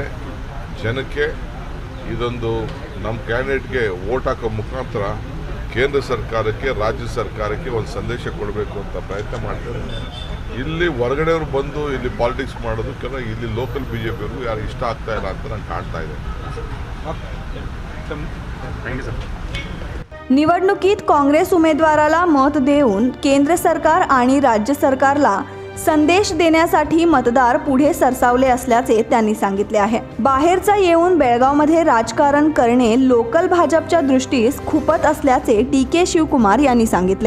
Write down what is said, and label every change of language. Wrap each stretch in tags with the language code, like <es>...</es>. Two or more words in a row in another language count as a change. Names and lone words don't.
<kn>ಜನಕ್ಕೆ ಇದೊಂದು ನಮ್ಮ ಕ್ಯಾಂಡಿಡೇಟ್ಗೆ ವೋಟ್ ಹಾಕೋ ಮುಖಾಂತರ ಕೇಂದ್ರ ಸರ್ಕಾರಕ್ಕೆ, ರಾಜ್ಯ ಸರ್ಕಾರಕ್ಕೆ ಒಂದು ಸಂದೇಶ ಕೊಡಬೇಕು ಅಂತ ಪ್ರಯತ್ನ ಮಾಡ್ತಾರೆ. ಇಲ್ಲಿ ಹೊರಗಡೆಯವರು ಬಂದು ಇಲ್ಲಿ ಪಾಲಿಟಿಕ್ಸ್ ಮಾಡೋದಕ್ಕೆಲ್ಲ ಇಲ್ಲಿ ಲೋಕಲ್ BJP ಅವ್ರಿಗೂ ಯಾರು ಇಷ್ಟ ಆಗ್ತಾ ಇಲ್ಲ ಅಂತ ನಂಗೆ ಕಾಣ್ತಾ ಇದೆ.</kn> <en>thank you sir.</en> <mr>निवडणुकीत काँग्रेस उमेदवाराला मत देऊन केंद्र सरकार आणि राज्य सरकारला संदेश देण्यासाठी मतदार पुढे सरसावले असल्याचे त्यांनी सांगितले आहे. बाहेरचा येऊन बेळगावमध्ये राजकारण करणे लोकल भाजपच्या दृष्टीस खूपच असल्याचे DK शिवकुमार यांनी सांगितले.</mr>